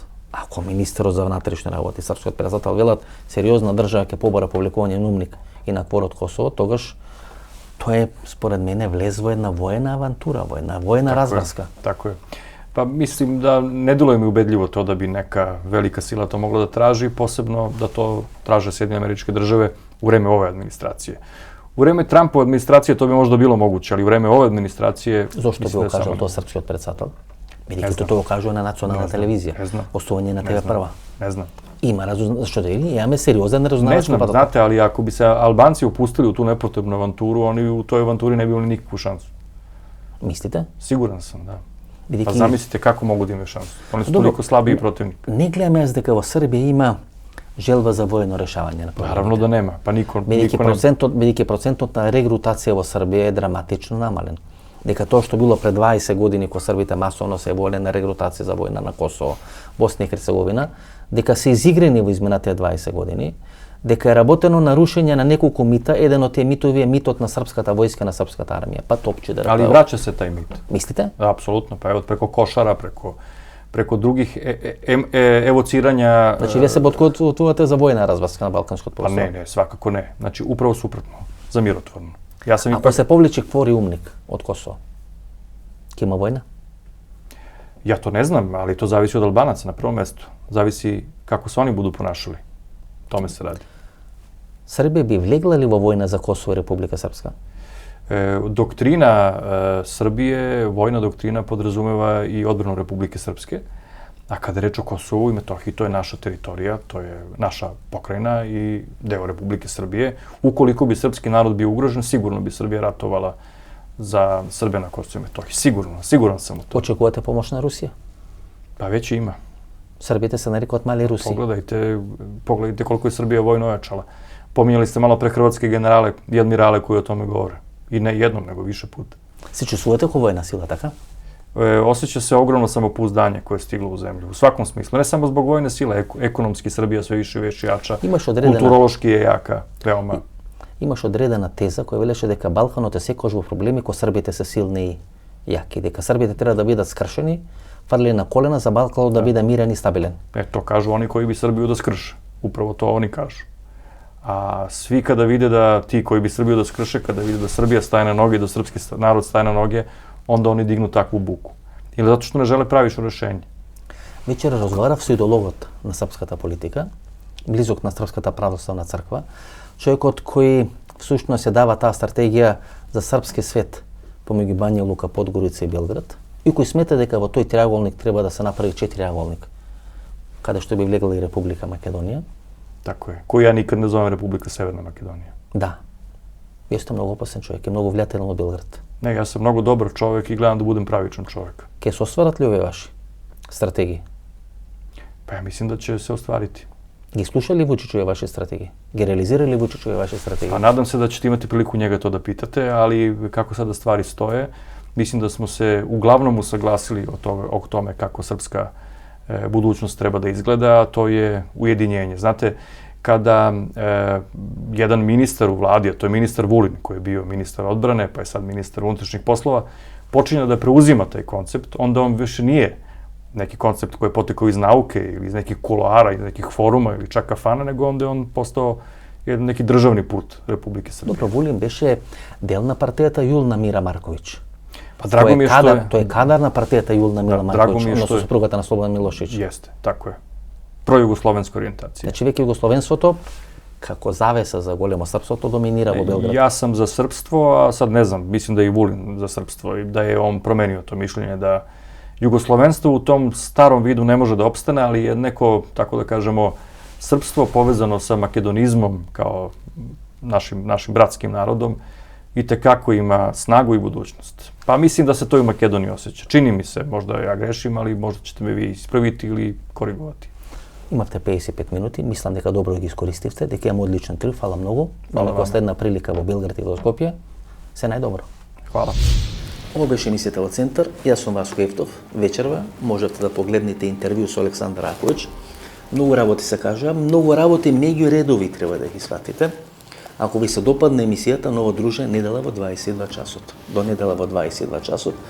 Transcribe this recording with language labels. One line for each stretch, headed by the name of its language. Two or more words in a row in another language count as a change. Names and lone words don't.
Macedonian: Ако министерот за внатрешни работи, српскиот председател велат сериозна држава ќе побара повлекување на умник и на КВОР од Косово, тогаш тоа е според мене влез во една воена авантура, во една воена разврска.
Serbian: Така е. Па мислим да не делuje ми убедливо тоа да би нека велика сила тоа могла да тражи, посебно да тоа траже Сjedinjene Američke Države u vreme ove administracije. U vreme Trumpove administracije to bi možda bilo moguće, ali u vreme ove administracije...
Macedonian: Зошто би го кажал тоа српскиот председател? Бидејќи тоа го кажува на национална телевизија, гостување на ТВ1. Не знам. Има зашто да или имаме сериозен разузнавачки податок. податок.
Serbian: Знате, ali ako bi se Albanci upustili u tu nepotrebnu avanturu, oni u toj avanturi ne bi imali nikakvu šansu.
Macedonian: Мислите?
Serbian: Siguran sam, da.
Macedonian: Бидејќи
Serbian: Pa zamislite kako mogu da imaju šansu. Oni su toliko slabiji protivnik.
Macedonian: Не гледаме јас дека во Србија има желба за воено решавање на проблемите.
Serbian: Naravno da nema. Pa niko
Macedonian: Бидејќи процентот на регрутација во Србија е драматично намален. Дека тоа што било пред 20 години кога србите масовно се воле на регрутација за војна на Косово, Босна и Херцеговина, дека се изигрени во изминатите 20 години, дека е работено на рушење на неколку мита, еден од тие митови е митот на српската војска, на српската армија, па Топчидер.
Serbian: Ali vraća se taj mit.
Macedonian: Мислите?
Serbian: Apsolutno, pa evo preko Košara, preko drugih evociranja...
Macedonian: Значи, вие се подготвувате за војна разврска на Балканското
Serbian: Pa
Macedonian: полуострво?
Serbian: ne, svakako ne. Znači, upravo suprotno, za mirotvorno. Ja sam
Macedonian: Ако се повлече КВОР и умник од Косово, ќе има војна?
Serbian: Ja to ne znam, ali to zavisi od Albanaca na prvom mestu. Zavisi kako se oni budu ponašali. Tome se radi.
Macedonian: Србија би влегла ли во војна за Косово и Република Српска?
Serbian: Doktrina Srbije, vojna doktrina podrazumeva i odbranu Republike Srpske. A kada je reč o Kosovu i Metohiji, to je naša teritorija, to je naša pokrajina i deo Republike Srbije. Ukoliko bi srpski narod bio ugrožen, sigurno bi Srbija ratovala za Srbe na Kosovu i Metohiji. Siguran sam u to.
Macedonian: Очекувате помош на Русија?
Serbian: Pa već ima.
Macedonian: Србите се нарекуваат мали Руси.
Serbian: Pogledajte koliko je Srbija vojno ojačala. Pominjali ste malo pre hrvatske generale i admirale koji o tome govore. I ne jednom, nego više puta.
Macedonian: Се чувствувате како војна сила, така?
Serbian: Osjeća se ogromno samopouzdanje koje je stiglo u zemlju. U svakom smislu. Ne samo zbog vojne sile, ekonomski Srbija sve više i više jača. Kulturološki je jaka, veoma.
Macedonian: Имаш одредена теза која велеше дека Балканот е секогаш во проблеми кога србите се силни и јаки, дека србите треба да бидат скршени, фарлени на колена за Балканот да биде мирен и стабилен.
Serbian: To kažu oni koji bi Srbiju da skrše. Upravo to oni kažu. A svi kada vide da ti koji bi Srbiju da skrše, kada vide da Srbija staje na noge, da srpski narod staje na noge, onda oni dignu takvu buku. Ili zato što ne žele pravično rešenje.
Macedonian: Вечера разговарав со идеологот на српската политика, близок на Српската православна црква, човекот кој всушност се дава таа стратегија за српски свет помеѓу Бања Лука, Подгорица и Белград, и кој смета дека во тој триаголник треба да се направи 4-аголник, каде што би влегла и Република Македонија.
Serbian: Tako je. Koju ja nikad ne zovem Republika Severna Makedonija.
Macedonian: Да. Вие сте многу опасен човек и многу влијателен во Белград.
Serbian: Ne, ja sam mnogo dobar čovjek i gledam da budem pravičan čovjek.
Macedonian: Ке се остварат ли овие ваши стратегии?
Serbian: Pa ja mislim da će se ostvariti.
Macedonian: Ги слуша ли Вучичове ваши стратегии? Ги реализира ли Вучичове ваши стратегии?
Serbian: Pa nadam se da ćete imati priliku njega to da pitate, ali kako sada stvari stoje, mislim da smo se uglavnom usaglasili o tome kako srpska budućnost treba da izgleda, a to je ujedinjenje. Znate, kada jedan ministar u vladi, a to je ministar Vulin, koji je bio ministar odbrane, pa je sad ministar unutrašnjih poslova, počinje da preuzima taj koncept, onda on više nije neki koncept koji je potekao iz nauke ili iz nekih kuloara, iz nekih foruma ili čak kafana, nego onda je on postao jedan neki državni put Republike Srbije.
Macedonian: Dobro, Vulin беше дел на партијата Јулна Мира Марковиќ.
Serbian: Pa drago mi je što je...
Macedonian: Тој е кадарна партијата Јулна Мира
Serbian: drago mi
Macedonian: Марковиќ,
Serbian: je što
Macedonian: односно
Serbian: je-
Macedonian: супругата на Слободан Милошевиќ.
Serbian: Jeste, tako je. Projugoslovenska orijentacija.
Macedonian: Значи веќе југословенството како завеса за големо српството доминира во Белград.
Serbian: Ja sam za srpstvo, a sad ne znam, mislim da je i Vulin za srpstvo i da je on promenio to mišljenje da jugoslovenstvo u tom starom vidu ne može da opstane, ali je neko, tako da kažemo, srpstvo povezano sa makedonizmom kao našim bratskim narodom i tekako ima snagu i budućnost. Pa mislim da se to i u Makedoniji osjeća. Čini mi se, možda ja grešim, ali možda ćete me vi ispraviti ili korigovati.
Macedonian: Имавте 55 минути, мислам дека добро ги искористивте, дека имаме одличен трив, фала многу. Фала Ако вам. следна прилика во Белград и во Скопје, се најдобро.
Serbian: Hvala.
Macedonian: Ovo беше емисијата во Центар. Јас сум Васко Евтов. Вечерва можете да погледнете интервју со Александар Раковиќ. Многу работи се кажа, многу работи меѓу редови треба да ги сватите. Ако ви се допадне емисијата, ново друже, недела во 22 часот. До недела во 22 часот.